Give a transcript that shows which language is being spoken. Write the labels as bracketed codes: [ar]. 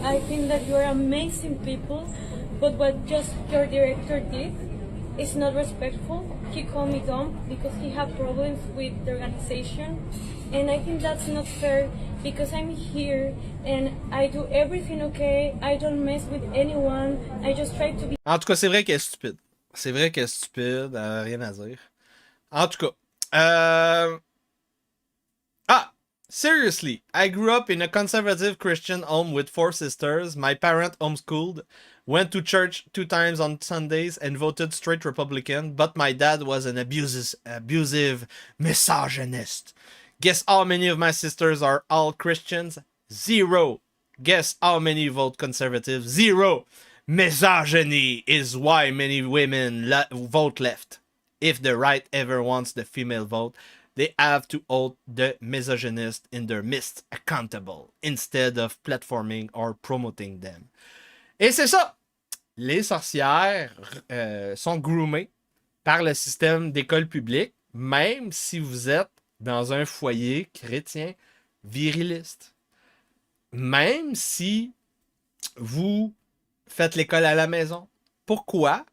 [en] I think that you are amazing people, but what just your director did is not respectful. He called me dumb because he had problems with the organization, and I think that's not fair because I'm here and I do everything okay. I don't mess with anyone. I just try to be. [fr] En tout cas, c'est vrai qu'elle est stupide. C'est vrai qu'elle est stupide, elle a rien à dire. En tout cas, [en] seriously, I grew up in a conservative Christian home with 4 sisters. My parents homeschooled, went to church 2 times on Sundays, and voted straight Republican. But my dad was an abusive misogynist. Guess how many of my sisters are all Christians? 0. Guess how many vote conservative? 0. Misogyny is why many women vote left. If the right ever wants the female vote, they have to hold the misogynist in their midst accountable instead of platforming or promoting them. [fr] Et c'est ça! Les sorcières sont groomées par le système d'école publique, même si vous êtes dans un foyer chrétien viriliste. Même si vous faites l'école à la maison. Pourquoi?